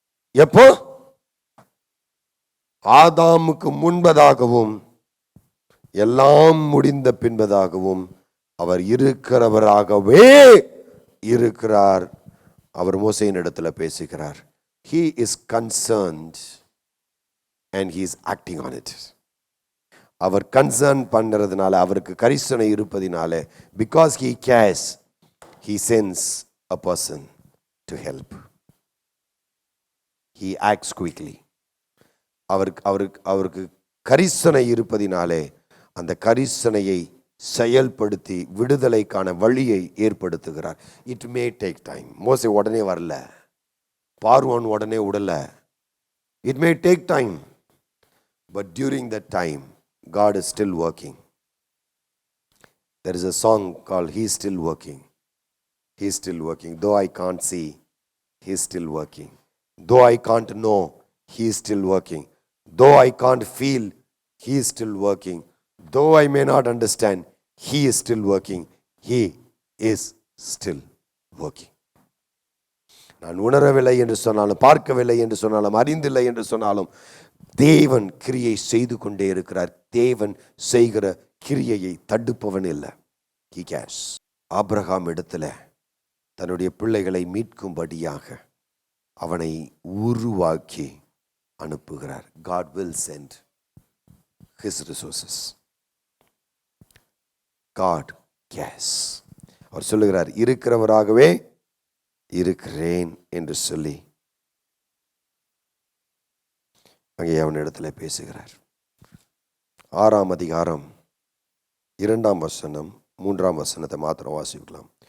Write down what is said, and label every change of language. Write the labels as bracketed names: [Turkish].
[Tamil] எப்போ? ஆதாமுக்கு முன்பதாகவும் எல்லாம் முடிந்த பின்பதாகவும் அவர் இருக்கிறவராகவே இருக்கிறார். அவர் மோசேயின் இடத்துல பேசுகிறார். [English] He is concerned and he is acting on it. [Tamil] Our concern பண்றதுனால, அவருக்கு கரிசனை இருப்பதினால, [English] because he cares, he sends a person to help. He acts quickly. [Tamil] அவருக்கு கரிசனை இருப்பதினாலே அந்த கரிசனையை செயல்படுத்தி விடுதலைக்கான வழியை ஏற்படுத்துகிறார். [English] It may take time. [Tamil] மோசே உடனே வரல, பார்வோன் உடனே விடல. [English] It may take time, but during that time God is still working. There is a song called He is still working. He is still working. Though I can't see, He is still working. Though I can't know, He is still working. Though I can't feel, He is still working. Though I may not understand, he is still working. He is still working. [Tamil] நான் உணரவில்லை என்று சொன்னாலும், பார்க்கவில்லை என்று சொன்னாலும், அறிந்தில்லை என்று சொன்னாலும், தேவன் கிரியை செய்து கொண்டே இருக்கிறார். தேவன் செய்கிற கிரியையை தடுப்பவன் இல்லை. [English] He cares. [Tamil] ஆபிரகாம் இடத்துல தன்னுடைய பிள்ளைகளை மீட்கும்படியாக அவனை உருவாக்கி அனுப்புகிறார். [English] God will send his resources. God cares. [Tamil] அவர் சொல்லுகிறார், இருக்கிறவராகவே இருக்கிறேன் என்று சொல்லி அங்கே அவனிடத்துல பேசுகிறார். 6ஆம் அதிகாரம் 2ஆம் வசனம் 3ஆம் வசனத்தை மாத்திரம் வாசிக்கலாம்.